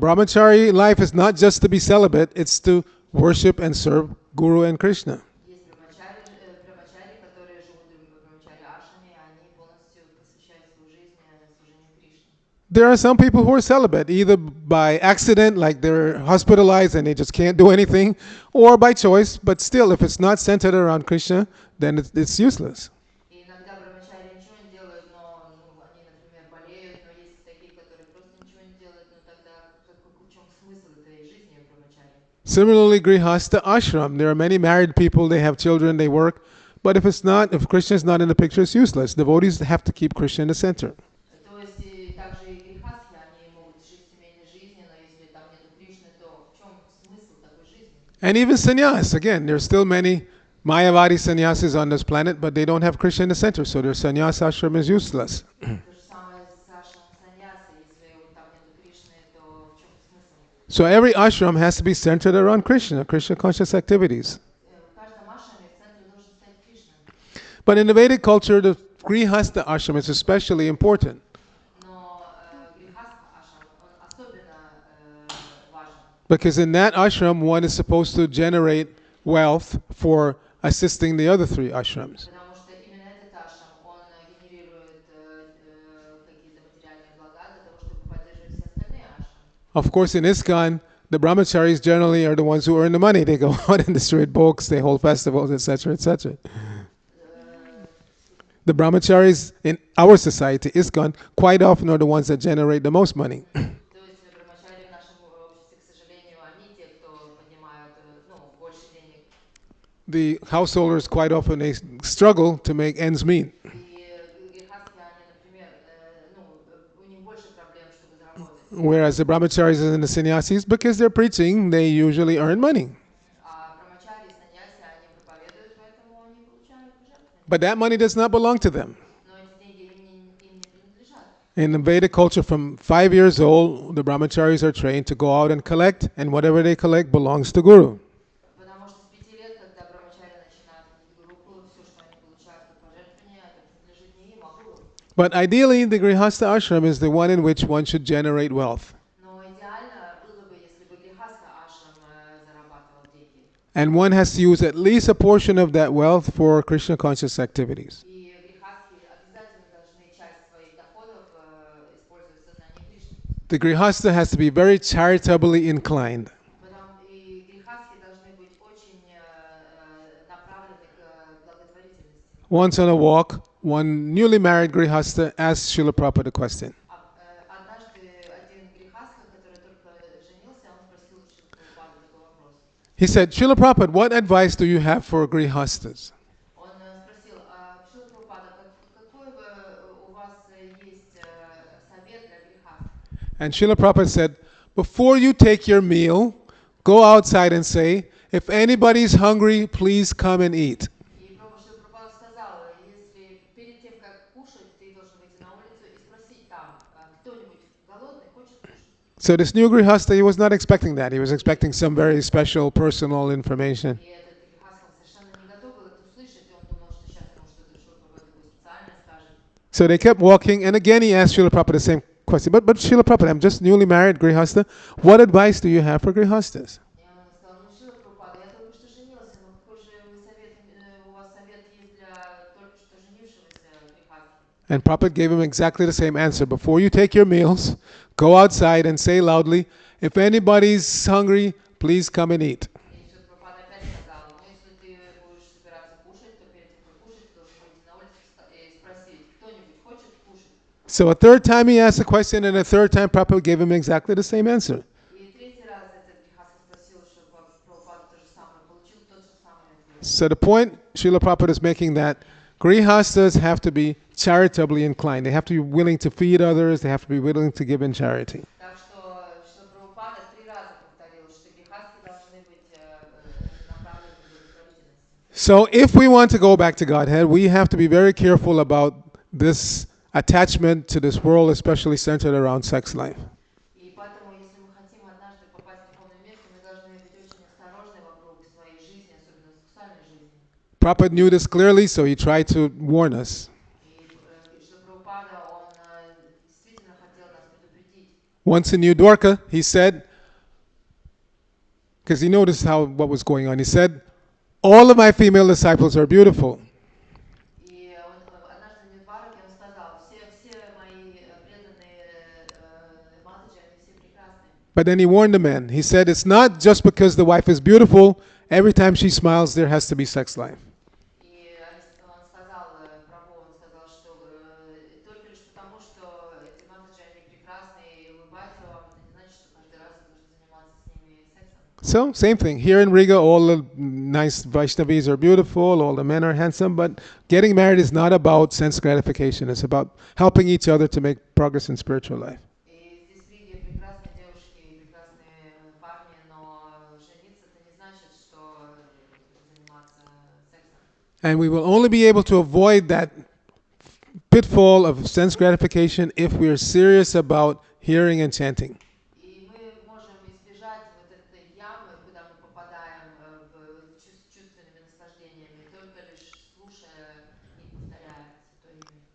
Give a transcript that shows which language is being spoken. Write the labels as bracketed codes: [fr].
[en] Brahmachari life is not just to be celibate, it's to worship and serve Guru and Krishna. [ru] Есть брахмачари, которые живут в брахмачари ашраме, они полностью посвящают свою жизнь служению Кришне. [en] There are some people who are celibate, either by accident, like they're hospitalized and they just can't do anything, or by choice, but still, if it's not centered around Krishna, then it's useless. [ru] И иногда брахмачари ничего не делают, но они, например, болеют, но есть такие, которые просто ничего не делают, но тогда в чем смысл этой жизни в брахмачари? [en] Similarly, Grihastha ashram. There are many married people, they have children, they work, but if Krishna is not in the picture, it's useless. Devotees have to keep Krishna in the center. [ru] То есть также и грехастхи, они могут жить семейной жизнью, но если там нету Кришны, то в чем смысл такой жизни? [en] And even sannyas, again, there's still many Mayavadi sannyasis on this planet, but they don't have Krishna in the center, so their sannyas ashram is useless. [ru] То же самое с ашрамом саньяса, если там нету Кришны, то в чем смысл? [en] So every ashram has to be centered around Krishna, Krishna conscious activities. [ru] В каждом ашраме в центре должен стоять Кришна. [en] But in the Vedic culture, the Grihastha ashram is especially important. [ru] Но грехастха ашрам, он особенно важен. [en] Because in that ashram, one is supposed to generate wealth for assisting the other three ashrams. [ru] Потому что именно этот ашрам, он генерирует какие-то материальные блага для того, чтобы поддерживать все остальные ашрамы. [en] Of course, in ISKCON, the brahmacharis generally are the ones who earn the money. They go out and distribute books, they hold festivals, etc., etc. The brahmacharis in our society, ISKCON, quite often are the ones that generate the most money. [ru] То есть брахмачари в нашем обществе, к сожалению, они те, кто поднимают больше денег. [en] The householders quite often they struggle to make ends meet. [ru] И грехастхи, они, например, у них больше проблем, чтобы заработать. [en] Whereas the brahmacharis and the sannyasis, because they're preaching, they usually earn money. [ru] А брахмачари и саньяси, они проповедуют, поэтому они получают [en] But that money does not belong to them. [ru] Но эти деньги им не принадлежат. [en] In the Vedic culture, from 5 years old, the brahmacharis are trained to go out and collect, and whatever they collect belongs to Guru. [ru] Потому что с 5 лет, когда брамачари начинают ходить в группу, все, что они получают как пожертвование, это принадлежит не им, а гуру. [en] But ideally, the Grihastha ashram is the one in which one should generate wealth. [ru] Но идеально было бы, если бы грехастха ашрам зарабатывал деньги. [en] And one has to use at least a portion of that wealth for Krishna conscious activities. [ru] И грехастхи обязательно должны часть своих доходов использовать в сознании Кришны. [en] The Grihastha has to be very charitably inclined. [ru] И грехастхи должны быть очень направлены к благотворительности. [en] Once on a walk, one newly married Grihastha asked Srila Prabhupada a question. [ru] Однажды один грехастха, который только женился, он спросил Шрила Прабхупады такой вопрос. [en] He said, Srila Prabhupada, what advice do you have for Grihasthas? [ru] Он спросил, Шрила Прабхупада, какой у вас есть совет для грехастх? [en] And Srila Prabhupada said, before you take your meal, go outside and say, if anybody's hungry, please come and eat. [ru] И Шрила Прабхупада сказал, если перед тем, как кушать, ты должен выйти на улицу и спросить там, кто-нибудь голодный хочет кушать? [en] So this new Grihastha, he was not expecting that. He was expecting some very special personal information. [ru] И этот грехастха совершенно не готов был это услышать, и он думал, что сейчас ему что-то Шрила Прабхупада такое специальное скажет. [en] So they kept walking, and again he asked Srila Prabhupada the same question. But Srila Prabhupada, I'm just newly married Grihastha. What advice do you have for Grihasthas? [ru] И он сказал, ну Шрила Прабхупада, я только что женился, но какой же у вас совет есть для только что женившегося грехастхи? [en] And Prabhupada gave him exactly the same answer. Before you take your meals, go outside and say loudly, if anybody's hungry, please come and eat. [ru] И Шрила Прабхупада опять сказал, ну если ты будешь собираться кушать, то перед тем, как кушать, ты должен выйти на улицу и спросить, кто-нибудь хочет кушать? [en] So a third time he asked the question, and a third time Prabhupada gave him exactly the same answer. [ru] И третий раз этот грехастха спросил Шрила Прабхупаду то же самое, получил тот же самый ответ. [en] So the point Srila Prabhupada is making that Grihasthas have to be charitably inclined. They have to be willing to feed others. They have to be willing to give in charity. [ru] Так что Шрила Прабхупада 3 раза повторил, что грехастхи должны быть направлены к благотворительности. [en] So if we want to go back to Godhead, we have to be very careful about this attachment to this world, especially centered around sex life. [ru] И поэтому, если мы хотим однажды попасть в духовный мир, то мы должны быть очень осторожны вокруг своей жизни, особенно сексуальной жизни. [en] Prabhupada knew this clearly, so he tried to warn us. [ru] И Шрила Прабхупада, он действительно хотел нас предупредить. [en] Once in New Dwarka, he said, because he noticed what was going on, he said, all of my female disciples are beautiful. [ru] И однажды в Нидвараке он сказал, все мои преданные матаджи, они все прекрасные. [en] But then he warned the men. He said, it's not just because the wife is beautiful, every time she smiles, there has to be sex life. [ru] И он сказал, прабху, он сказал, что только лишь потому, что эти матаджи, они прекрасные и улыбаются вам, это не значит, что каждый раз вы должны заниматься с ними сексом. [en] So, same thing. Here in Riga, all the nice Vaishnavis are beautiful, all the men are handsome, but getting married is not about sense gratification. It's about helping each other to make progress in spiritual life. [ru] И здесь в Риге прекрасные девушки и прекрасные парни, но жениться это не значит, что заниматься сексом. [en] And we will only be able to avoid that pitfall of sense gratification if we are serious about hearing and chanting. [ru] И мы можем избежать вот этой ямы, куда мы попадаем чувственными наслаждениями, только лишь слушая и повторяя Святое Имя.